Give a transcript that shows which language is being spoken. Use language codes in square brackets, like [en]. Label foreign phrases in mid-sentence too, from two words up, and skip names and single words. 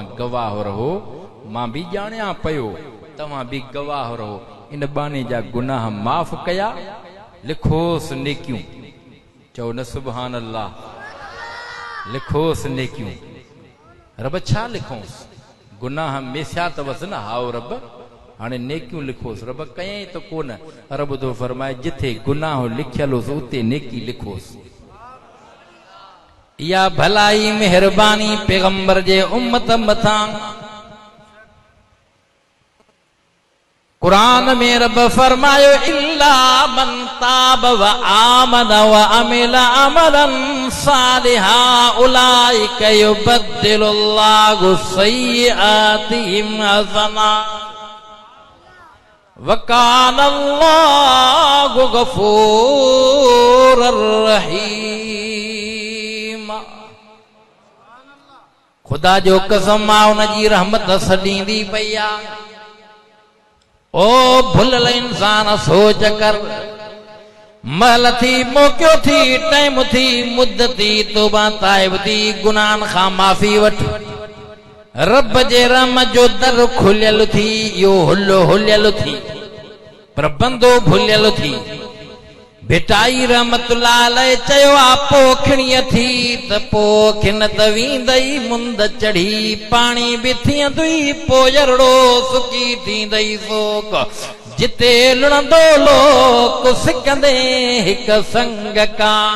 [sd] गवाह रहो मां बि ॼाणियां पियो तव्हां बि गवाह रहो इन बाने जा गुनाह माफ़ कया लिखोसि नेकियूं चओ न [ar] سبحان الله [sd] लिखोसि नेकियूं रब छा लिखोसि गुनाह मेसिया अथवसि न हाओ रब हाणे नेकियूं लिखोसि रब कयईं त कोन रब तो फरमाए जिथे गुनाह लिखियल हुसि उते नेकी लिखोसि या भलाई मेहरबानी पैगंबर जे उम्मत मथां कुरान में रब फरमायो [ar] إلا من تاب وآمن وعمل عملا صالحا أولئك يبدل الله سيئاتهم حسنات وكان الله غفورا رحيما [sd] खुदा जो कसम आ उन जी रहमत सॾींदी पई आ ओ भुलल इंसान सोच कर महल थी मौक़ियो थी टाइम थी मुद्दती तौबा ताइब थी गुनाहन खां माफ़ी वठ रब जे रहम जो दर खुलियल थी यो हुल्लो हुलियल थी पर बंदो भुलियल थी भेटाई [ar] رحمة الله عليه [sd] चयो आ पोखणीअ थी त पोखिन त वींदई मुंद चढ़ी पाणी बि थींदुई पोजरड़ो सुकी थींदई सोक जिते लुणंदो लोक सिकंदे हिक संग का